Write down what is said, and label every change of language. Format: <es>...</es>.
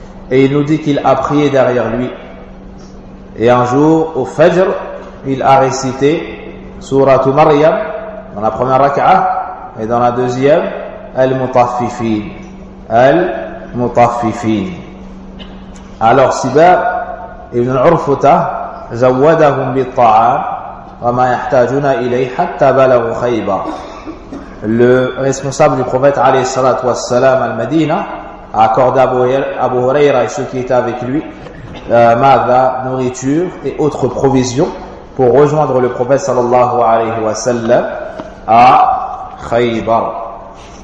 <fr>Et il nous dit qu'il a prié derrière lui. Et un jour, au Fajr, il a récité Suratu Maryam, dans la première raka'a, et dans la deuxième, Al-Mutaffifin.</fr> <ar>Alors Sibar ibn al-Urfuta, زودهم بالطعام وما يحتاجون إليه حتى بلغوا خيبر.</ar> <fr>Le responsable du prophète alayhi salat wa salam al Medina a accordé à Abu Huraira et ceux qui étaient avec lui mada, nourriture et autres provisions pour rejoindre le prophète sallallahu alayhi wa sallam à Khaybar.</fr>